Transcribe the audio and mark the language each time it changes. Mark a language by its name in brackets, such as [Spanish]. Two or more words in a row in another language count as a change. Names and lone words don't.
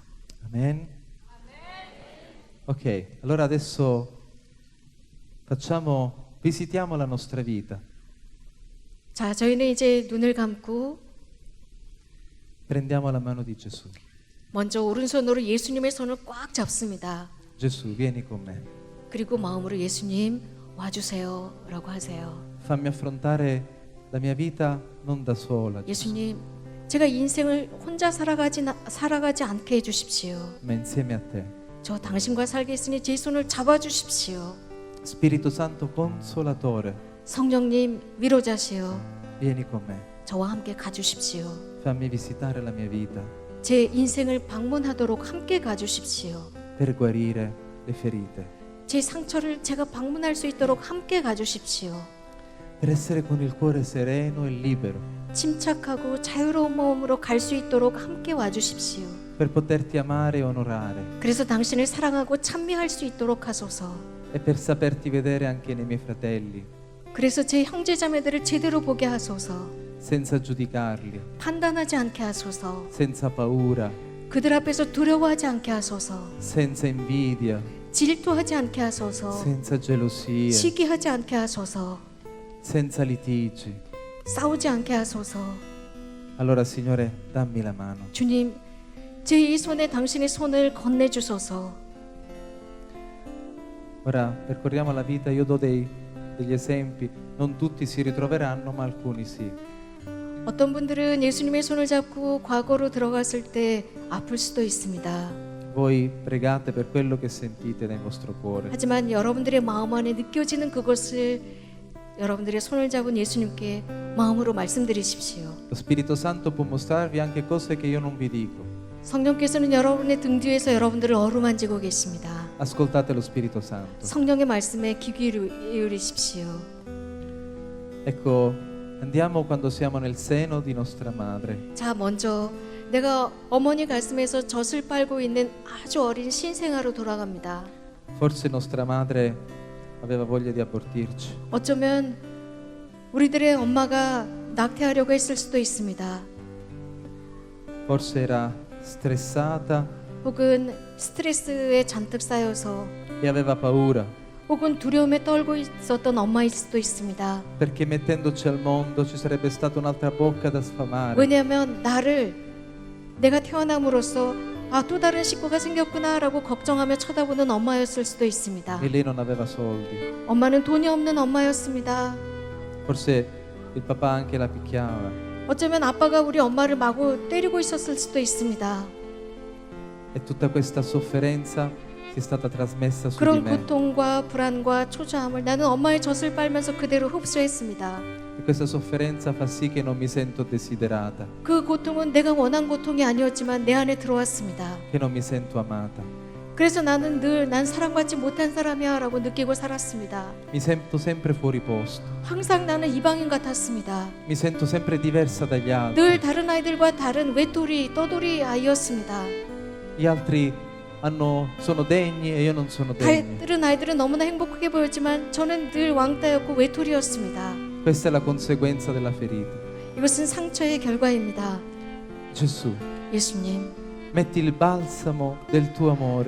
[Italian] Amen. Ok, allora adesso visitiamo la nostra vita. [Korean] 자, 저희는 이제 눈을 감고 [Italian] Prendiamo la mano di Gesù. [Korean] 먼저 오른손으로 예수님의 손을 꽉 잡습니다. [Italian] Gesù, vieni con me. [Korean] 그리고 마음으로 예수님 와주세요 라고 하세요. [Italian] Fammi affrontare la mia vita non da sola, Gesù, [Korean] 예수님, 제가 인생을 혼자 살아가지 않게 해주십시오. [Italian] ma insieme a te. [Korean] 저 당신과 살겠으니 제 손을 잡아주십시오. [Italian] Spirito Santo Consolatore, [Korean] 성령님 위로자시오. [Italian] vieni con me. [Korean] 저와 함께 가주십시오. [Italian] Fammi visitare la mia vita [Korean] 제 인생을 방문하도록 함께 가주십시오. [Italian] per guarire le ferite, [Korean] 제 상처를 제가 방문할 수 있도록 함께 가주십시오. [Italian] per essere con il cuore sereno e libero. [Korean] 침착하고 자유로운 마음으로 갈 수 있도록 함께 와주십시오. [Italian] per poterti amare e onorare [Korean] 그래서 당신을 사랑하고 찬미할 수 있도록 하소서. [Italian] e per saperti vedere anche nei miei fratelli, [Korean] 그래서 제 형제자매들을 제대로 보게 하소서. [Italian] senza giudicarli, [Korean] 판단하지 않게 하소서. [Italian] senza paura, [Korean] 그들 앞에서 두려워하지 않게 하소서. [Italian] senza invidia, [Korean] 질투하지 않게 하소서. [Italian] senza gelosia, [Korean] 시기하지 않게 하소서. [Italian] senza litigi. [Korean] 싸우지 않게 하소서. [Italian] Allora, Signore, dammi la mano. [Korean] 주님, 제 이 손에 당신의 손을 건네주소서. [Italian] Ora percorriamo la vita, io do degli esempi, non tutti si ritroveranno, ma alcuni sì. [Korean] 어떤 분들은 예수님의 손을 잡고 과거로 들어갔을 때 아플 수도 있습니다. [Italian] Voi pregate per quello che sentite nel vostro cuore. [Korean] 하지만 여러분들의 마음 안에 느껴지는 그것을 여러분들의 손을 잡은 예수님께 마음으로 말씀드리십시오. [Italian] Lo Spirito Santo può mostrarvi anche cose che io non vi dico. [Korean] 성령께서는 여러분의 등 뒤에서 여러분들을 어루만지고 계십니다. [Italian] Ascoltate lo Spirito Santo. [Korean] 성령의 말씀에 귀 기울이십시오. [Italian] Ecco, andiamo quando siamo nel seno di nostra madre. [Korean] 자, 먼저 내가 어머니 가슴에서 젖을 빨고 있는 아주 어린 신생아로 돌아갑니다. [Italian] Forse nostra madre aveva voglia di abortirci. [Korean] 어쩌면 우리들의 엄마가 낙태하려고 했을 수도 있습니다. [Italian] Forse era stressata [Korean] 혹은 스트레스에 잔뜩 쌓여서 [Italian] e aveva paura, [Korean] 혹은 두려움에 떨고 있었던 엄마일 수도 있습니다. [Italian] perché mettendoci al mondo ci sarebbe stata un'altra bocca da sfamare. [Korean] 왜냐하면 내가 태어남으로써 또 다른 식구가 생겼구나라고 걱정하며 쳐다보는 엄마였을 수도 있습니다. [Italian] E lei non aveva soldi. [Korean] 엄마는 돈이 없는 엄마였습니다. [Italian] Forse il papà anche la picchiava. [Korean] 어쩌면 아빠가 우리 엄마를 마구 때리고 있었을 수도 있습니다. [Italian] E tutta questa sofferenza si è stata trasmessa su di [Korean] 그런 [Italian] me. [Korean] 고통과 불안과 초조함을 나는 엄마의 젖을 빨면서 그대로 흡수했습니다. [Italian] E questa sofferenza fa sì che non mi sento desiderata, [Korean] 그 고통은 내가 원한 고통이 아니었지만 내 안에 들어왔습니다. [Italian] che non mi sento amata. [Korean] 그래서 나는 늘 난 사랑받지 못한 사람이야 라고 느끼고 살았습니다. [Italian] Mi sento sempre fuori posto. [Korean] 항상 나는 이방인 같았습니다. [Italian] Mi sento sempre diversa dagli altri. [Korean] 늘 다른 아이들과 다른 외톨이 떠돌이 아이였습니다. [Italian] Gli altri sono degni e io non sono degno. [Korean] 다른 아이들은 너무나 행복하게 보였지만 저는 늘 왕따였고 외톨이였습니다. [Italian] Questa è la conseguenza della ferita. [Korean] 이것은 상처의 결과입니다. [Italian] Gesù, [Korean] 예수님, [Italian] metti il balsamo del tuo amore in